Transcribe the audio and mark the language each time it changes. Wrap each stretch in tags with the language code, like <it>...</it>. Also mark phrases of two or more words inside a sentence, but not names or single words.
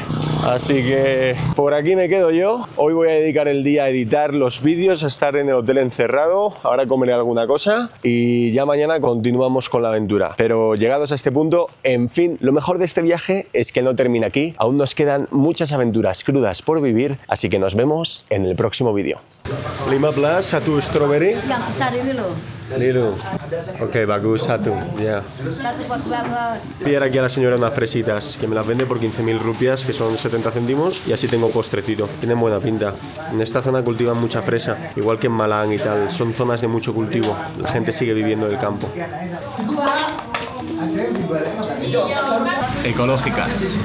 <es>Así que por aquí me quedo yo. Hoy voy a dedicar el día a editar los vídeos, a estar en el hotel encerrado. Ahora comeré alguna cosa y ya mañana continuamos con la aventura. Pero llegados a este punto, en fin, lo mejor de este viaje es que no termina aquí. Aún nos quedan muchas aventuras crudas por vivir, así que nos vemos en el próximo vídeo.</es> <en>5 plus, 1 strawberry.</en> <id>Yang besar ini loh. Liru. Ok, bagus, 1. Ya. 1 buat bos.</id> <es>Pillar aquí a la señora unas fresitas, que me las vende por 15.000 rupias, que son 70 céntimos, y así tengo postrecito. Tienen buena pinta. En esta zona cultivan mucha fresa, igual que en Malang y tal. Son zonas de mucho cultivo. La gente sigue viviendo del campo. Ecológicas.</es>